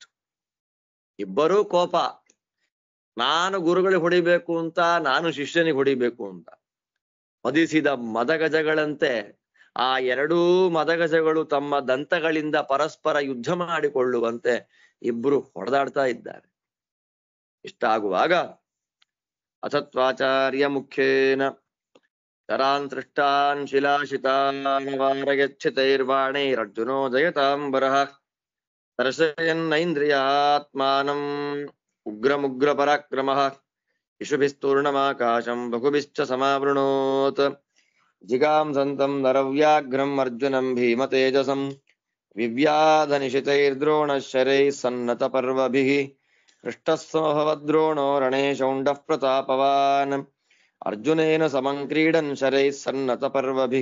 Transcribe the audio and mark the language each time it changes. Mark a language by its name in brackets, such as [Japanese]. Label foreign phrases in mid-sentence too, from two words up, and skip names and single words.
[Kannada] ಇಬ್ಬರೂ ಕೋಪ, ನಾನು ಗುರುಗಳಿಗೆ ಹೊಡಿಬೇಕು ಅಂತ, ನಾನು ಶಿಷ್ಯನಿಗೆ ಹೊಡಿಬೇಕು ಅಂತ. ಮದಿಸಿದ ಮದಗಜಗಳಂತೆ ಆ ಎರಡೂ ಮದಗಜಗಳು ತಮ್ಮ ದಂತಗಳಿಂದ ಪರಸ್ಪರ ಯುದ್ಧ ಮಾಡಿಕೊಳ್ಳುವಂತೆ ಇಬ್ರು ಹೊಡೆದಾಡ್ತಾ ಇದ್ದಾರೆ. [Sanskrit] ಇಷ್ಟಾಗುವಾಗ ಅಥತ್ವಾಚಾರ್ಯ ಮುಖ್ಯೇನ ತರಾನ್ ಶಿಲಾಶಿತಾನ್ ವಾರಯಚ್ಛಿತೈರ್ವಾಣೈರರ್ಜುನೋ ಜಯತಾಂಬರಃ ದರ್ಶಯನ್ನೈಂದ್ರಿಯಾತ್ಮಾನಂ ಉಗ್ರಮುಗ್ರ ಪರಾಕ್ರಮಃ ಇಷುಭಿಸ್ತೂರ್ಣಮಾಕಾಶಂ ಬಹುಭಿಶ್ಚ ಸಮಾವೃಣೋತ್ ಜಿಗಾಂಸಂತಂ ನರವ್ಯಾಘ್ರಂ ಅರ್ಜುನಂ ಭೀಮತೇಜಸಂ ವಿವ್ಯಾಧನಿಶಿತೈರ್ದ್ರೋಣಶರೈಃ ಸನ್ನತ ಪರ್ವಭಿಃ ಹೃಷ್ಟಸ್ಸಮಭವದ್ರೋಣೋ ರಣೇ ಶೌಂಡಃ ಪ್ರತಾಪವಾನ್ ಅರ್ಜುನೇನ ಸಮಂ ಕ್ರೀಡನ್ ಶರೈಃ ಸನ್ನತ ಪರ್ವಭಿಃ